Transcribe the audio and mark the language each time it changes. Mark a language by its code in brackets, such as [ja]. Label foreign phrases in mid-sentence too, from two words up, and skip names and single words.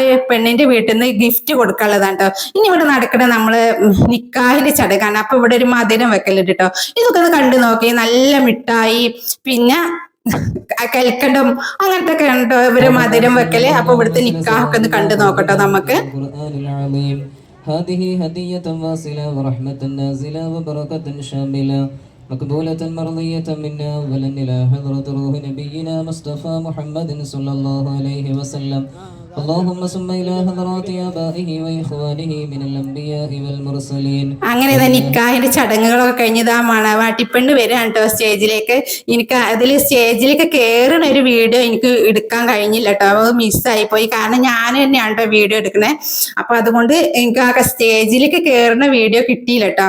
[ml] പെണ്ണിന്റെ വീട്ടിൽ നിന്ന് ഗിഫ്റ്റ് കൊടുക്കാനുള്ളതാണ് കേട്ടോ. ഇനി ഇവിടെ നടക്കണ നമ്മള് നിക്കാഹിന്റെ ചടങ്ങാണ്. അപ്പൊ ഇവിടെ ഒരു മധുരം വെക്കലുണ്ട് കേട്ടോ. ഇതൊക്കെ ഒന്ന് കണ്ടു നോക്കി. നല്ല മിഠായി, പിന്നെ കൽക്കണ്ടം, അങ്ങനത്തെ ഒക്കെ ഉണ്ടോ ഇവര് മധുരം വെക്കല്. അപ്പൊ ഇവിടുത്തെ നിക്കാഹൊക്കെ ഒന്ന് കണ്ടു നോക്കട്ടോ നമുക്ക്. [ar] هذه هدية واصلة ورحمة نازلة وبركة شاملة مقبولة مرضية منا أولا إلى حضرة روح نبينا مصطفى محمد صلى الله عليه وسلم. اللهم صل إلى حضرات آبائه وإخوانه من الأنبياء والمرسلين. [ml] അങ്ങനെ നിക്കാഹിന്റെ ചടങ്ങുകളൊക്കെ കഴിഞ്ഞതാ മണവാട്ടിപ്പെണ്ണ് വരികയാണ് കേട്ടോ സ്റ്റേജിലേക്ക്. എനിക്ക് അതിൽ സ്റ്റേജിലേക്ക് കയറുന്ന ഒരു വീഡിയോ എനിക്ക് എടുക്കാൻ കഴിഞ്ഞില്ല കേട്ടോ. അത് മിസ്സായി പോയി. കാരണം ഞാൻ തന്നെയാണ് കേട്ടോ വീഡിയോ എടുക്കണേ. അപ്പൊ അതുകൊണ്ട് എനിക്ക് ആ സ്റ്റേജിലേക്ക് കയറുന്ന വീഡിയോ കിട്ടിയില്ല കേട്ടോ.